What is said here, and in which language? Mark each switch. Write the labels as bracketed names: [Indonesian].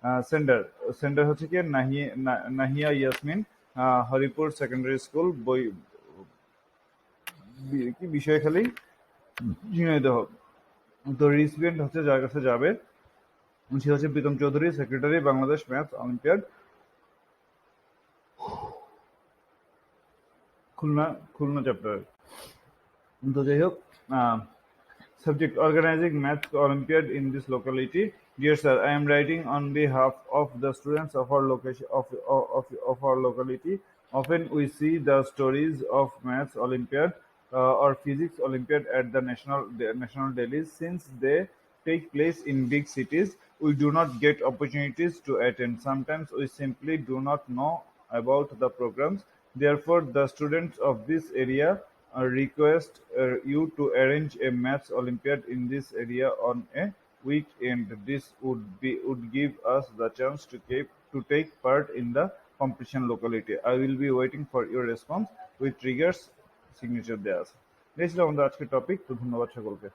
[Bangla] Sender sender হচ্ছে কি নাহিয়া Yasmin, Haripur secondary school, কি বিষয়খালী, ঝিনাইদহ। তো রিসিপিয়েন্ট হচ্ছে যার কাছে যাবে সে হচ্ছে Pritam Chowdhury, secretary, Bangladesh maths olympiad, Khulna Khulna chapter. তো যাই হোক, [English] subject organizing maths olympiad in this locality. Dear sir, I am writing on behalf of the students of our location of our locality. Often we see the stories of maths olympiad or physics olympiad at the national dailies. Since they take place in big cities, we do not get opportunities to attend. Sometimes we simply do not know about the programs. Therefore, the students of this area request you to arrange a maths olympiad in this area on a weekend. This would give us the chance to take part in the competition locality. I will be waiting for your response with triggers, signature [Bangla] দেয়া আছে। এই ছিল আমাদের আজকের topic. তো ধন্যবাদ সকলকে।